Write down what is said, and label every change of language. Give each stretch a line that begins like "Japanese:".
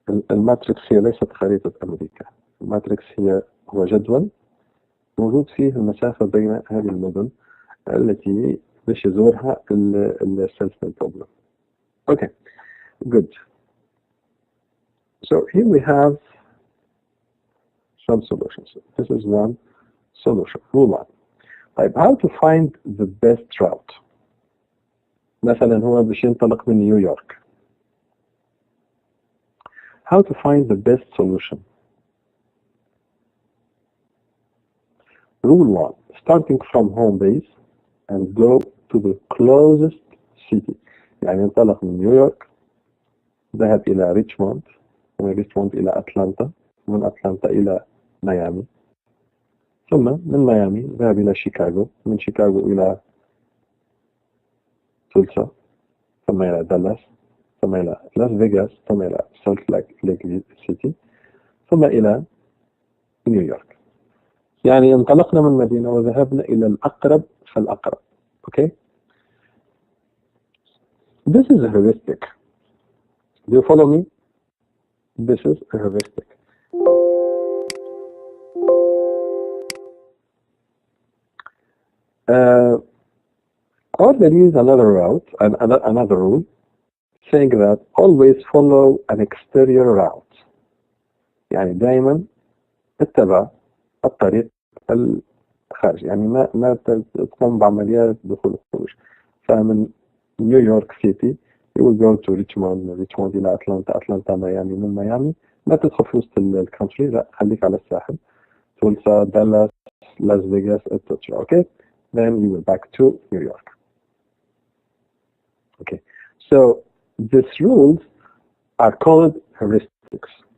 Arabic: الماتريكس هي ليست خريطة أمريكا. الماتريكس هو جدول موجود فيه المسافة بين هذه المدن التي باش يزورها السلسلة problem.
English: Okay, good. So here we have some solutions. This is one solution. Rule 1. طيب, how to find the best route?
Arabic: مثلا هو باش ينطلق من نيويورك.
English: How to find the best solution? Rule 1. Starting from home base and go to the closest city.
Arabic: يعني ينطلق من نيويورك، ذهب إلى ريتشموند، ومن ريتشموند إلى أتلانتا، ومن أتلانتا إلى ميامي، ثم من ميامي ذهب إلى شيكاغو، من شيكاغو إلى تولسا، ثم إلى دالاس، ثم إلى لاس فيغاس، ثم إلى سالت ليك سيتي، ثم إلى نيويورك. يعني انطلقنا من مدينة وذهبنا إلى الأقرب فالأقرب.
English: Okay? This is a heuristic. Do you follow me? This is a heuristic. Or there is another route, another rule, saying that always follow an exterior route.
Arabic: يعني دائما اتبع الطريق الخارجي، يعني ما تقوم بعمليات دخول وخروج. فمن نيويورك سيتي
English: you will go to
Arabic: ريتشموند إلى أتلانتا ميامي، من ميامي ما تدخل في وسط الكونتري، لا خليك على الساحل، تولسا، دالاس، لاس فيغاس، etc.
English: Okay, then you will back to New York. Okay, so these rules are called heuristics.